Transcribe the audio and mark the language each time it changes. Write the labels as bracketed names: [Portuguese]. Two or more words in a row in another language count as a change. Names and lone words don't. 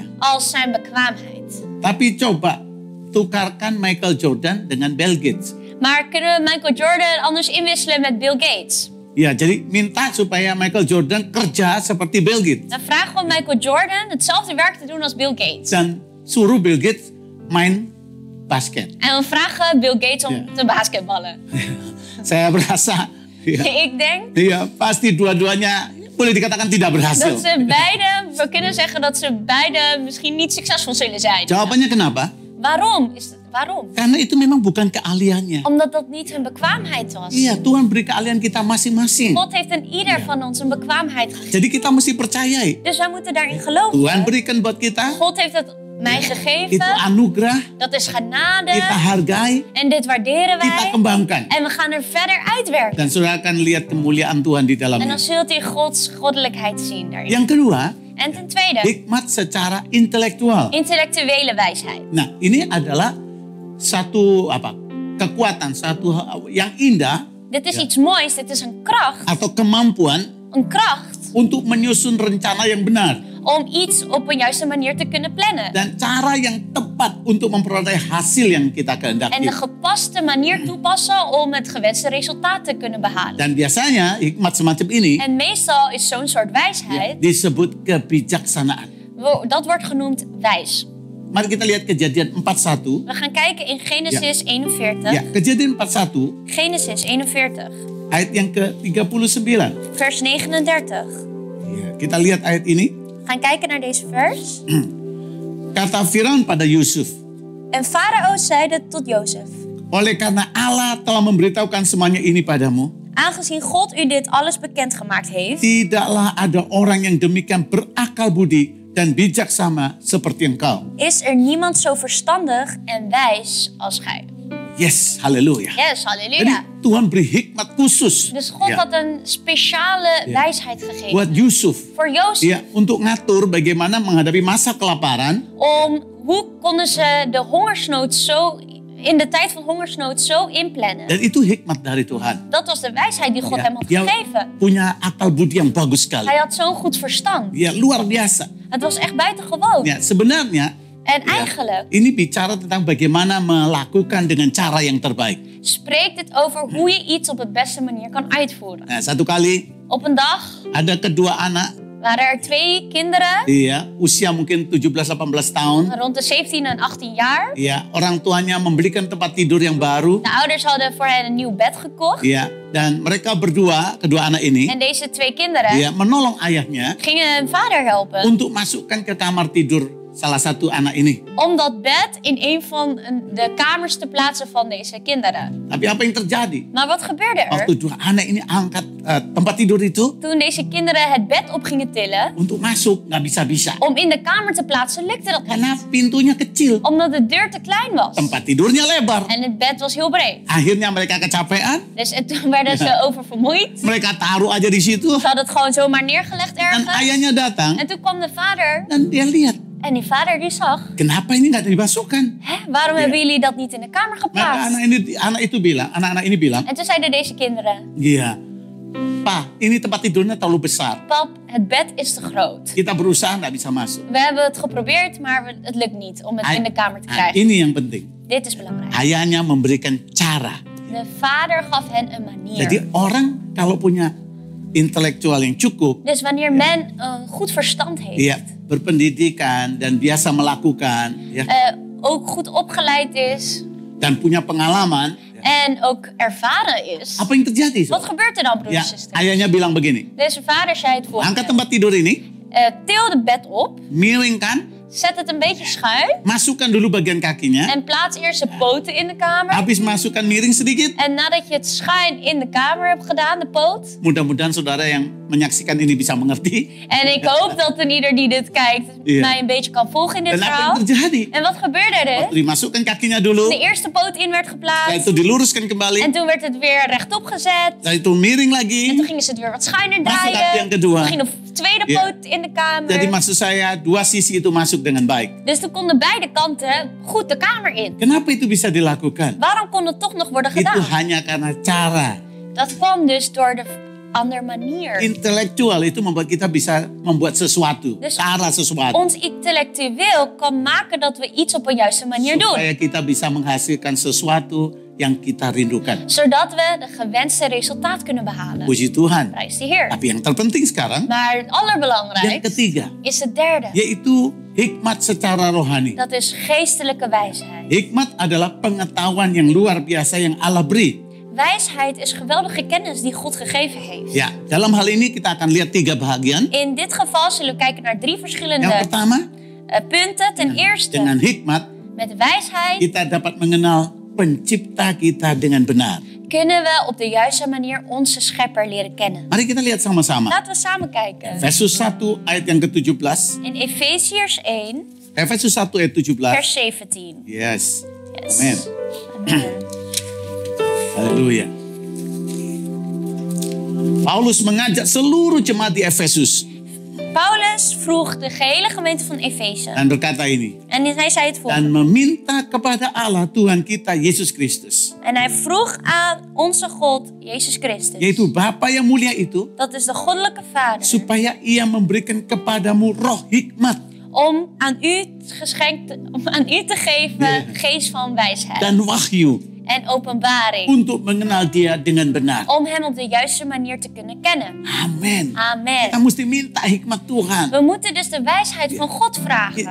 [Dutch] als zijn bekwaamheid. [Indonesian] Tapi coba tukarkan Michael Jordan dengan Bill Gates. [Dutch] Maar kunnen we Michael Jordan anders inwisselen met Bill Gates? [Indonesian] Ya, jadi minta supaya Michael Jordan kerja seperti Bill Gates. [Dutch] Dan vragen we Michael Jordan hetzelfde werk te doen als Bill Gates. [Indonesian] Dan suruh Bill Gates main basket. [Dutch] En we vragen Bill Gates om Ja. te basketballen. [Indonesian] Saya berasa, ya, [Dutch] Ik denk [Indonesian] ya, pasti dua-duanya boleh dikatakan tidak berhasil. [Dutch] dat ze beide, we kunnen zeggen dat ze beide misschien niet succesvol zullen zijn. [Indonesian] Jawabannya kenapa? [Dutch] Waarom? Waarom? [Indonesian] Karena itu memang bukan keahliannya. [Dutch] Omdat dat niet hun bekwaamheid was. [Indonesian] Iya, Tuhan beri keahlian kita masing-masing. [Dutch] God heeft aan ieder van ons een bekwaamheid gegeven. [Indonesian] Jadi kita mesti percayai. [Dutch] Dus wij moeten daarin geloven. [Indonesian] Tuhan berikan buat kita, [Dutch] God heeft het mij [Indonesian] itu [Dutch] gegeven. [Indonesian] anugerah, [Dutch] Dat is genade. [Indonesian] kita hargai, [Dutch] En dit waarderen [Indonesian] kita [Dutch] wij. [Indonesian] kembangkan. [Dutch] En we gaan er verder uitwerken. [Indonesian] Dan saudara akan lihat kemuliaan Tuhan di [Dutch] En [Indonesian] dalamnya. [Dutch] dan zult u Gods goddelijkheid zien daarin. [Indonesian] Yang kedua, [Dutch] En ten tweede, [Indonesian] hikmat secara intelektual. [Dutch] intellectuele wijsheid. [Indonesian] Nah, ini adalah satu kekuatan, satu yang indah [Dutch] Dit is iets moois, dit is een kracht. [Indonesian] atau kemampuan [Dutch] Een kracht [Indonesian] untuk menyusun rencana yang benar [Dutch] om iets op een juiste manier te kunnen plannen. [Indonesian] dan cara yang tepat untuk memperoleh hasil yang kita [Dutch] En [Indonesian] kehendaki. [Dutch] de gepaste manier toepassen om het gewenste resultaat te kunnen behalen. [Indonesian] Dan biasanya hikmat semacam ini [Dutch] En meestal is zo'n soort wijsheid, [Indonesian] disebut kebijaksanaan. [Dutch] dat wordt genoemd wijs. [Indonesian] Mari kita lihat Kejadian 4:1. [Dutch] We gaan kijken in Genesis 41. [Indonesian] Ya, Kejadian 4:1 [Dutch] Genesis 41, [Indonesian] ayat yang ke-39. [Dutch] vers 39. [Indonesian] Ya, kita lihat ayat ini. [Dutch] We gaan kijken naar deze vers. [Indonesian] Kata Firaun pada Yusuf, [Dutch] En Farao zeide tot Jozef: [Indonesian] oleh karena Allah telah memberitahukan semuanya ini padamu, [Dutch] aangezien God u dit alles bekendgemaakt heeft, [Indonesian] tidaklah ada orang yang demikian berakal budi dan bijaksana seperti engkau. [Dutch] is er niemand zo verstandig en wijs als gij. [Indonesian] Yes, haleluya. [Dutch] Yes, [Indonesian] Jadi [Dutch] halleluja. [Indonesian] Tuhan beri hikmat khusus [Dutch] Dus God [Indonesian] ya, [Dutch] had een speciale wijsheid [Indonesian] buat [Dutch] gegeven [Indonesian] Yusuf [Dutch] voor Jozef. [Indonesian] ya, untuk ngatur bagaimana menghadapi masa kelaparan [Dutch] Om hoe konden ze de hongersnood zo, in de tijd van hongersnood zo inplannen. [Indonesian] dan itu hikmat dari Tuhan. [Dutch] Dat was de wijsheid die God [Indonesian] Ya, [Dutch] hem had [Indonesian] dia [Dutch] gegeven. [Indonesian] punya akal budi yang bagus sekali. [Dutch] Hij had zo'n goed verstand. [Indonesian] Ya, luar biasa. [Dutch] Het was echt buitengewoon. [Indonesian] Ya, sebenarnya [Dutch] En eigenlijk [Indonesian] ini bicara tentang bagaimana melakukan dengan cara yang terbaik. [Dutch] spreekt het over hoe je iets op de beste manier kan uitvoeren. [Indonesian] Nah, satu kali [Dutch] Op een dag [Indonesian] ada kedua anak [Dutch] waren er 2 kinderen, [Indonesian] Iya, usia mungkin 17-18 tahun. [Dutch] rond de 17 en 18 jaar. [Indonesian] Iya, orang tuanya membelikan tempat tidur yang baru. [Dutch] De ouders hadden voor hen een nieuw bed gekocht. [Indonesian] Iya, dan mereka berdua, kedua anak ini, [Dutch] En deze 2 kinderen [Indonesian] iya, menolong ayahnya [Dutch] gingen hun vader helpen [Indonesian] untuk masukkan ke kamar tidur salah satu anak ini. [Dutch] om dat bed in een van de kamers te plaatsen van deze kinderen. [Indonesian] Tapi apa yang terjadi? [Dutch] Maar wat gebeurde er? [Indonesian] Waktu dua anak ini angkat tempat tidur itu [Dutch] Toen deze kinderen het bed op gingen tillen [Indonesian] untuk masuk, nggak bisa-bisa. [Dutch] om in de kamer te plaatsen, lukte dat [Indonesian] Karena [Dutch] niet. [Indonesian] pintunya kecil, [Dutch] Omdat de deur te klein was. [Indonesian] tempat tidurnya lebar. [Dutch] En het bed was heel breed. [Indonesian] Akhirnya mereka kecapean, [Dutch] Dus toen werden ze oververmoeid. [Indonesian] mereka taruh aja di situ. [Dutch] Ze hadden het gewoon zomaar neergelegd [Indonesian] Dan [Dutch] ergens. [Indonesian] ayahnya datang [Dutch] En toen kwam de vader. [Indonesian] dan dia lihat, [Dutch] En die vader die zag. [Indonesian] kenapa ini nggak dimasukkan? [Dutch] Hè, waarom hebben jullie dat niet in de kamer [Indonesian] Maka [Dutch] geplaatst? [Indonesian] anak-anak ini bilang, [Dutch] En toen zeiden deze kinderen. [Indonesian] iya, Pa, ini tempat tidurnya terlalu besar. [Dutch] Pap, het bed is te groot. [Indonesian] Kita berusaha nggak bisa masuk. [Dutch] We hebben het geprobeerd, maar het lukt niet om het in de kamer te krijgen. [Indonesian] Ini yang penting. [Dutch] Dit is belangrijk. [Indonesian] Ayahnya memberikan cara. [Dutch] De vader gaf hen een manier. [Indonesian] Jadi orang kalau punya intelektual yang cukup, [Dutch] Dus wanneer men een goed verstand heeft, [Indonesian] ya berpendidikan dan biasa melakukan, ya, [Dutch] ook goed opgeleid is [Indonesian] dan punya pengalaman, [Dutch] en ook ervaren is, [Indonesian] apa yang terjadi? [Dutch] wat gebeurt er dan, [Indonesian] Ya, [Dutch] broeders en zusters? [Indonesian] ayahnya bilang begini, [Dutch] Deze vader zei het [Indonesian] angkat [Dutch] volgende. [Indonesian] tempat tidur ini, [Dutch] Til het bed op, [Indonesian] miringkan, [Dutch] zet het een beetje schuin [Indonesian] masukkan dulu bagian kakinya, [Dutch] en plaats eerst de poten in de kamer. [Indonesian] habis masukkan miring sedikit. [Dutch] En nadat je het schuin in de kamer hebt gedaan, de poot. [Indonesian] Mudah-mudahan saudara yang menyaksikan ini bisa mengerti. [Dutch] En ik hoop dat een ieder die dit kijkt Ja. mij een beetje kan volgen in dit [Indonesian] Dan apa [Dutch] verhaal. [Indonesian] yang terjadi? [Dutch] En wat gebeurde er? [Indonesian] Waktu dimasukkan kakinya dulu, [Dutch] De eerste poot in werd [Indonesian] setelah [Dutch] geplaatst. [Indonesian] itu diluruskan kembali, [Dutch] En toen werd het weer rechtop gezet. [Indonesian] setelah itu miring [Dutch] En [Indonesian] lagi, [Dutch] toen gingen ze het weer wat schuiner [Indonesian] masuk kaki [Dutch] draaien. [Indonesian] yang kedua. [Dutch] Toen ging de tweede Ja. poot in de kamer. [Indonesian] Jadi maksud saya dua sisi itu masuk dengan baik. [Dutch] Dus toen konden beide kanten goed de kamer in. [Indonesian] Kenapa itu bisa dilakukan? [Dutch] Waarom kon het toch nog worden [Indonesian] Itu [Dutch] gedaan? [Indonesian] hanya karena cara. [Dutch] Dat kwam dus door de andere manier. [Indonesian] Intelektual itu membuat kita bisa membuat sesuatu, [Dutch] Dus [Indonesian] cara sesuatu. [Dutch] ons intellectueel kan maken dat we iets op een juiste manier doen. [Indonesian] Supaya kita bisa menghasilkan sesuatu yang kita rindukan. [Dutch] Zodat we de gewenste resultaat kunnen behalen. [Indonesian] Puji Tuhan. [Dutch] Prijs de Heer. [Indonesian] Tapi yang terpenting sekarang, [Dutch] Maar het [Indonesian] yang [Dutch] allerbelangrijkste [Indonesian] ketiga, [Dutch] is het derde. [Indonesian] yaitu hikmat secara rohani. [Dutch] Dat is geestelijke wijsheid. [Indonesian] Hikmat adalah pengetahuan yang luar biasa yang Allah beri. [Dutch] Wijsheid is geweldige kennis die God gegeven heeft. [Indonesian] Ya, dalam hal ini kita akan lihat 3 bahagian. [Dutch] In dit geval zullen we kijken naar 3 [Indonesian] Yang [Dutch] verschillende [Indonesian] pertama, [Dutch] punten. Ten eerste, [Indonesian] dengan hikmat [Dutch] met wijsheid [Indonesian] kita dapat mengenal pencipta kita dengan benar. [Dutch] kunnen we op de juiste manier onze schepper leren kennen. [Indonesian] Mari kita lihat sama-sama. [Dutch] Laten we samen kijken. [Indonesian] Efesus 1 ayat yang ke-17. [Dutch] In Efeziërs 1, [Indonesian] Efesus 1 ayat 17. [Dutch] vers 17. [Indonesian] Yes. [Dutch] Yes. [Indonesian] Amen. [Dutch] Amen. [Indonesian] Haleluya. Paulus mengajak seluruh jemaat di Efesus [Dutch] Paulus vroeg de gehele gemeente van Efeze. [Indonesian] dan berkata ini. [Dutch] En hij zei het volgende. [Indonesian] Dan meminta kepada Allah Tuhan kita Yesus Kristus. [Dutch] En hij vroeg aan onze God, Jezus Christus. [Indonesian] Yaitu Bapa yang mulia itu. [Dutch] Dat is de goddelijke Vader. [Indonesian] Supaya ia memberikan kepadamu roh hikmat. [Dutch] Om aan u te geven geest van wijsheid. [Indonesian] Dan wahyu. [Dutch] En openbaring. [Indonesian] Untuk mengenal dia dengan benar. [Dutch] Om hem op de juiste manier te kunnen kennen. [Indonesian] Amin. [Dutch] Amen. [Indonesian] Kita mesti minta hikmat Tuhan. [Dutch] We moeten dus de wijsheid van God vragen.